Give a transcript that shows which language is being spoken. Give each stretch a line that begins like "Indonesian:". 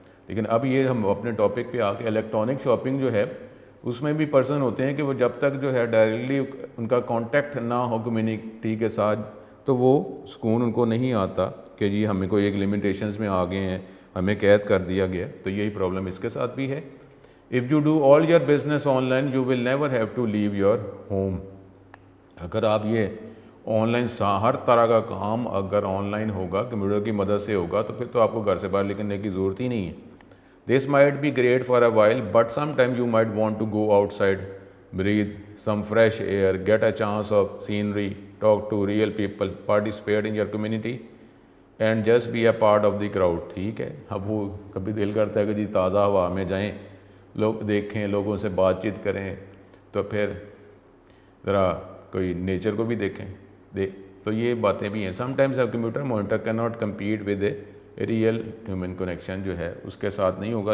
Urdu: لیکن اب یہ ہم اپنے ٹاپک پہ آ کے الیکٹرانک شاپنگ جو ہے اس میں بھی پرسن ہوتے ہیں کہ وہ جب تک جو ہے ڈائریکٹلی ان کا کانٹیکٹ نہ ہو کمیونٹی کے ساتھ, تو وہ سکون ان کو نہیں آتا کہ جی ہمیں کوئی ایک لمیٹیشنز میں آ گئے ہیں, ہمیں قید کر دیا گیا. تو یہی پرابلم اس کے ساتھ بھی ہے.
English: If you do all your business online, you will never have to leave your home.
Urdu: اگر آپ یہ آن لائن ہر طرح کا کام اگر آن لائن ہوگا، کمپیوٹر کی مدد سے ہوگا، تو پھر تو آپ کو گھر سے باہر نکلنے کی ضرورت ہی نہیں ہے.
English: This might be great for a while but some time you might want to go outside, breathe some fresh air, get a chance of scenery, talk to real people, participate in your community and just be a part of the crowd.
Urdu: ٹھیک ہے. اب وہ کبھی دل کرتا ہے کہ جی تازہ ہوا میں جائیں، لوگ دیکھیں، لوگوں سے بات چیت کریں، تو پھر ذرا کوئی نیچر کو بھی دیکھیں. تو یہ باتیں بھی ہیں.
English: sometimes a computer monitor can not compete with a real human connection,
Urdu: جو ہے اس کے ساتھ نہیں ہوگا.